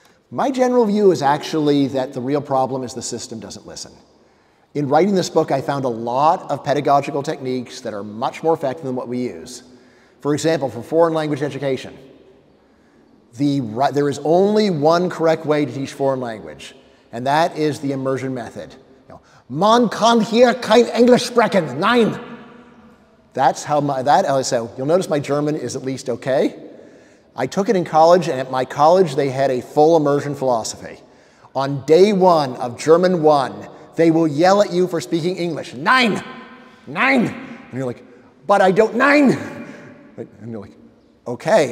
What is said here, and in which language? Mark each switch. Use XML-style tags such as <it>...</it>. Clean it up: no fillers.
<en>My general view is actually that the real problem is the system doesn't listen. In writing this book, I found a lot of pedagogical techniques that are much more effective than what we use. For example, for foreign language education, there is only one correct way to teach foreign language, and that is the immersion method.</en> <de>Man kann hier kein Englisch sprechen, nein!</de> <en>That's how so you'll notice my German is at least okay. I took it in college, and at my college they had a full immersion philosophy. On day one of German 1, they will yell at you for speaking English.</en> <de>Nein! Nein!</de> <en>And you're like, but I don't, nein! And you're like, okay.</en>